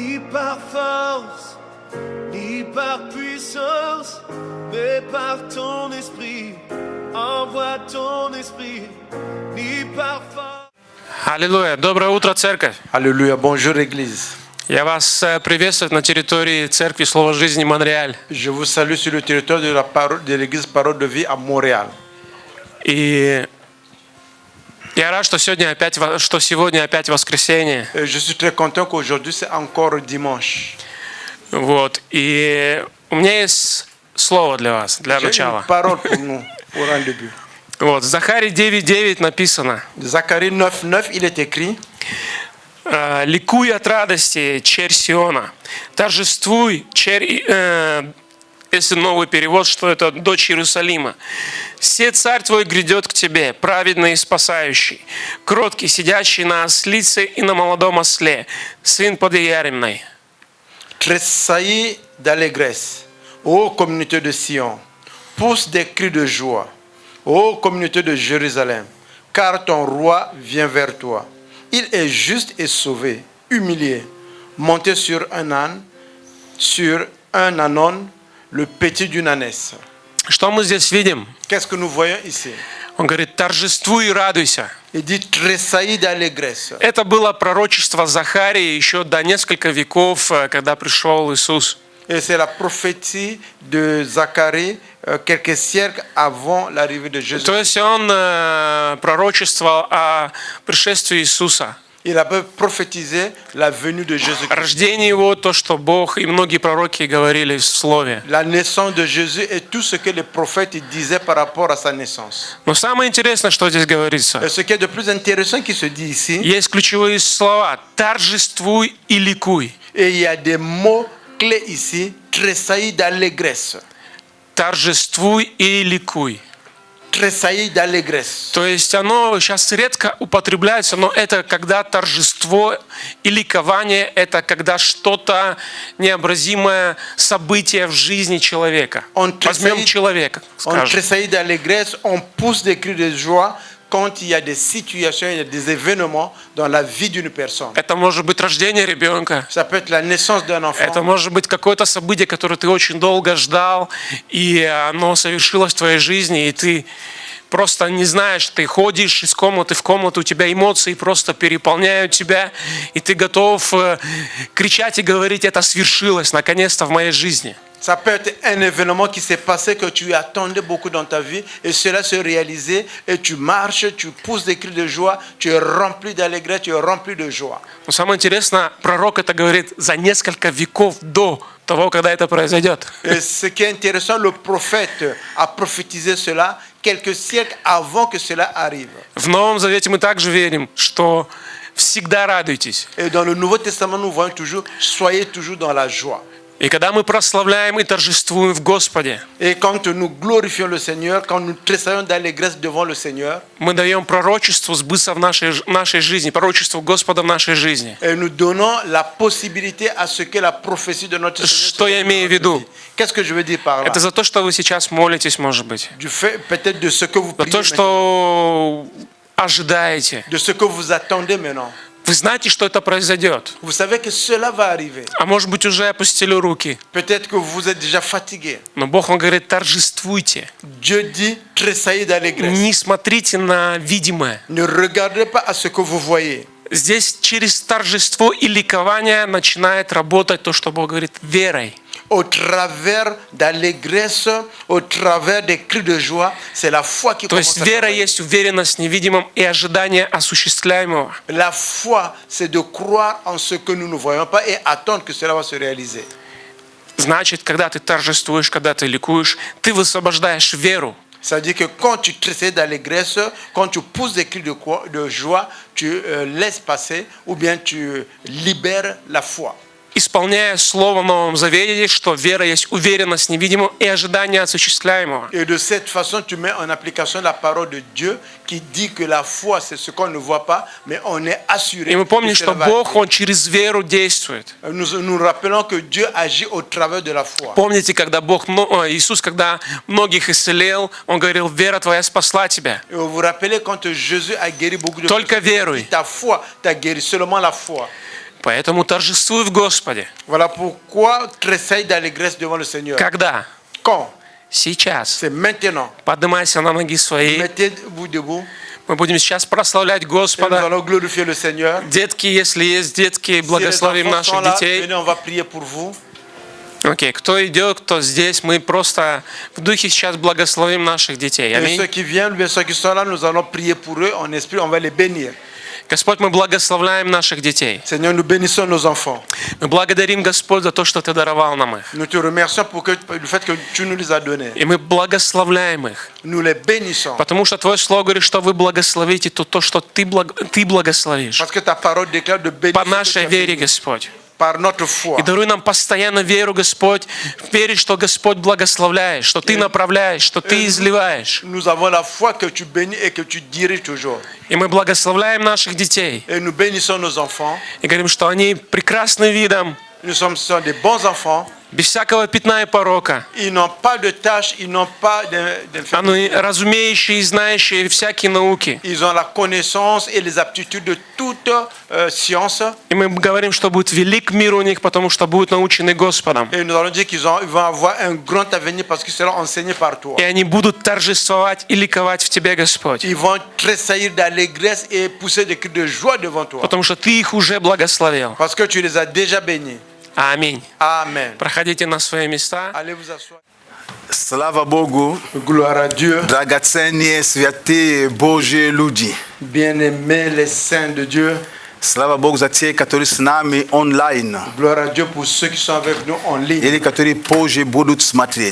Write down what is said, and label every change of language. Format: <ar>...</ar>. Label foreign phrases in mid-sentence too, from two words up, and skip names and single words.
<fr>par force, ni par puissance, mais par ton esprit. Envoie ton esprit, ni par force.</fr> <ru>Аллилуйя. Доброе утро, церковь.</ru> <fr>Alléluia, bonjour Église.</fr> <ru>Я вас приветствую на территории Церкви Слова Жизни Монреаль.</ru> <fr>Je vous salue sur le territoire de l'Église Parole de Vie à Montréal.</fr> <ru>И я рад, что сегодня опять воскресенье.</ru> <fr>Et je suis très content qu'aujourd'hui c'est encore dimanche.</fr> <ru>Вот. И у меня есть слово для вас, для</ru> <fr>J'ai</fr> <ru>начала.</ru> <fr>une parole pour nous, pour un début.</fr> <ru>Вот. В Захарии 9:9 написано:</ru> <fr>Zacharie 9:9, il est écrit:</fr> <ru>«Ликуй от радости, черь Сиона, торжествуй, черь...» Если новый перевод, что это дочь Иерусалима. «Се царь твой грядет к тебе, праведный и спасающий, кроткий, сидящий на ослице и на молодом осле, сын подъяремной».</ru> <fr>Tressaillis d'allégresse, ô communauté de Sion, pousse des cris de joie, ô communauté de Jérusalem, car ton roi vient vers toi. Il est juste et sauvé, humilié, monté sur un âne, sur un ânon, le petit d'une ânesse.</fr> <ru>Что мы здесь видим?</ru> <fr>Qu'est-ce que nous voyons ici?</fr> <ru>Он говорит: торжествуй и радуйся.</ru> <fr>Il dit tressaillis d'allégresse.</fr> <ru>Это было пророчество Захарии еще до нескольких веков, когда пришел Иисус.</ru> <fr>Et c'est la prophétie de Zacharie quelques siècles avant l'arrivée de Jésus.</fr> <ru>То есть он пророчествовал о пришествии Иисуса.</ru> <fr>Il a prophétisé la venue de Jésus.</fr> <ru>Рождение его, то, что Бог и многие пророки говорили в Слове.</ru> <fr>La naissance de Jésus et tout ce que les prophètes disaient par rapport à sa naissance.</fr> <ru>Но самое интересное, что здесь говорится,</ru> <fr>Et ce qui est de plus intéressant qui se dit ici,</fr> <ru>есть ключевые слова: торжествуй и ликуй.</ru> <fr>et il y a des mots clés ici, tressaillis d'allégresse.</fr> <ru>Торжествуй и ликуй.</ru> <fr>Tressaillis d'allégresse.</fr> <ru>То есть оно сейчас редко употребляется, но это когда торжество и ликование, это когда что-то необразимое событие в жизни человека. Возьмем человека,</ru> <fr>On</fr> <ru>скажем.</ru> <fr>tressaillit d'allégresse, on pousse des cris de joie quand il y a des situations, il y a des événements dans la vie d'une personne.</fr> <ru>Это может быть рождение ребенка.</ru> <fr>Ça peut être la naissance d'un enfant.</fr> <ru>Это может быть какое-то событие, которое ты очень долго ждал, и оно совершилось в твоей жизни, и ты просто не знаешь, ты ходишь из комнаты в комнату, у тебя эмоции просто переполняют тебя, и ты готов кричать и говорить: это свершилось наконец-то в моей жизни.</ru> <fr>Ça peut être un événement qui s'est passé que tu attendais beaucoup dans ta vie et cela se réalisait et tu marches, tu pousses des cris de joie, tu es rempli d'allégresse, tu es rempli de joie.</fr> <ru>Но самое интересное, пророк это говорит за несколько веков до того, когда это произойдет.</ru> <fr>Et ce qui est intéressant, le prophète a prophétisé cela quelques siècles avant que cela arrive.</fr> <ru>В Новом Завете мы также верим, что всегда радуйтесь.</ru> <fr>Et dans le Nouveau Testament, nous voyons toujours, soyez toujours dans la joie.</fr> <ru>И когда мы прославляем и торжествуем в Господе,</ru> <fr>Et quand nous glorifions le Seigneur, quand nous tressaillons d'allégresse devant le Seigneur,</fr> <ru>мы даем пророчеству сбыться в нашей жизни, пророчеству Господа в нашей жизни.</ru> <fr>et nous donnons la possibilité à ce que la prophétie de notre Seigneur.</fr> <ru>Что я имею в виду?</ru> <fr>Qu'est-ce que je veux dire par là?</fr> <ru>Это за то, что вы сейчас молитесь, может быть.</ru> <fr>Du fait peut-être de ce que vous</fr> <ru>За</ru> <fr>priez</fr> <ru>то,</ru> <fr>maintenant,</fr> <ru>что ожидаете.</ru> <fr>de ce que vous attendez maintenant.</fr> <ru>Вы знаете, что это произойдет.</ru> <fr>Vous savez que cela va arriver.</fr> <ru>А может быть, уже опустили руки.</ru> <fr>Peut-être que vous êtes déjà fatigué.</fr> <ru>Но Бог, Он говорит: торжествуйте.</ru> <fr>Dieu dit tressaillez d'allégresse.</fr> <ru>Не смотрите на видимое.</ru> <fr>Ne regardez pas à ce que vous voyez.</fr> <ru>Здесь через торжество и ликование начинает работать то, что Бог говорит, верой.</ru> <fr>Au travers d'allégresse, au travers des cris de joie, c'est la foi qui</fr> <ru>То</ru> <fr>commence</fr> <ru>есть</ru> <fr>à</fr> <ru>вера</ru> <fr>travailler.</fr> <ru>есть уверенность в невидимом и ожидание осуществляемого.</ru> <fr>La foi, c'est de croire en ce que nous ne voyons pas et attendre que cela va se réaliser.</fr> <ru>Значит, когда ты торжествуешь, когда ты ликуешь, ты высвобождаешь веру.</ru> <fr>C'est-à-dire que quand tu tressailles d'allégresse, quand tu pousses des cris de joie, tu laisses passer ou bien tu libères la foi.</fr> <ru>Исполняя слово в Новом Завете, что вера есть уверенность в невидимом и ожидание осуществляемого.</ru> <fr>Et de cette façon, tu mets en application la parole de Dieu qui dit que la foi, c'est ce qu'on ne voit pas, mais on est assuré.</fr> <ru>И мы помним,</ru> <fr>que</fr> <ru>что</ru> <fr>cela va</fr> <ru>Бог,</ru> <fr>arriver.</fr> <ru>Он через веру действует.</ru> <fr>Nous rappelons que Dieu agit au travers de la foi.</fr> <ru>Помните, когда Иисус, когда многих исцелил, Он говорил: вера твоя спасла тебя.</ru> <fr>Et vous vous rappelez quand Jésus a guéri beaucoup de</fr> <ru>Только</ru> <fr>personnes,</fr> <ru>веруй.</ru> <fr>ta foi t'a guéri, seulement la foi.</fr> <ru>Поэтому торжествуй в Господе.</ru> <fr>Voilà pourquoi tressaille d'allégresse devant le Seigneur.</fr> <ru>Когда?</ru> <fr>Quand?</fr> <ru>Сейчас.</ru> <fr>C'est maintenant.</fr> <ru>Поднимайся на ноги свои.</ru> <fr>Mettez-vous debout.</fr> <ru>Мы будем сейчас прославлять</ru> <fr>Et nous</fr> <ru>Господа.</ru> <fr>allons glorifier le Seigneur.</fr> <ru>Детки, если есть детки,</ru> <fr>Si les</fr> <ru>благословим</ru> <fr>enfants sont</fr> <ru>наших</ru> <fr>là,</fr> <ru>детей.</ru> <fr>venez, on va prier pour vous.</fr> <ru>Окей, кто идет, кто здесь, мы просто в духе сейчас благословим наших детей.</ru> <fr>Et ceux</fr> <ru>Аминь.</ru> <fr>qui viennent, bien ceux qui sont là, nous allons prier pour eux en esprit, on va les bénir.</fr> <ru>Господь, мы благословляем наших детей.</ru> <fr>Seigneur, nous bénissons nos enfants.</fr> <ru>Мы благодарим, Господь, за то, что Ты даровал нам их.</ru> <fr>Nous te remercions pour le fait que tu nous les as donnés.</fr> <ru>И мы благословляем их.</ru> <fr>Nous les bénissons.</fr> <ru>Потому что Твое Слово говорит, что вы благословите то, что Ты благословишь.</ru> <fr>Parce que ta parole déclare de bénir</fr> <ru>По</ru> <fr>ceux que</fr> <ru>нашей</ru> <fr>tu as</fr> <ru>вере,</ru> <fr>bénis.</fr> <ru>Господь.</ru> <fr>Par notre foi.</fr> <ru>И даруй нам постоянно веру, Господь, верить, что Господь благословляет, что Ты направляешь, что Ты изливаешь.</ru> <fr>Nous avons la foi que tu bénis et que tu diriges toujours.</fr> <ru>И мы благословляем наших детей.</ru> <fr>Et nous bénissons nos enfants.</fr> <ru>И говорим, что они прекрасны видом,</ru> <fr>Nous sont des bons enfants.</fr> <ru>без всякого пятна и порока.</ru> <fr>Ils n'ont pas de tâches, ils n'ont pas d'infirmités.</fr> <ru>Они разумеющие и знающие всякие науки.</ru> <fr>Ils ont la connaissance et les aptitudes de toute science.</fr> <ru>И мы говорим, что будет велик мир у них, потому что будут научены Господом.</ru> <fr>Et nous allons dire qu'ils vont avoir un grand avenir parce qu'ils seront enseignés par toi.</fr> <ru>И они будут торжествовать и ликовать в Тебе, Господь.</ru> <fr>Ils vont tressaillir d'allégresse et pousser des cris de joie devant toi.</fr> <ru>Потому что Ты их уже благословил.</ru> <fr>Parce que tu les as déjà bénis.</fr> <ru>Аминь.</ru> <fr>Amen.</fr> <ru>Проходите на свои места.</ru> <fr>Allez vous asseoir.</fr> <ru>Слава Богу,</ru> <fr>Gloire à Dieu. dragacenie sviate Bože ljudi. Bien-aimés les saints de Dieu. Slava Bogu za tie, ktorí s nami online. Gloire à Dieu pour ceux qui sont avec nous en ligne. Ili ktorí pože budú smatrieť.</fr>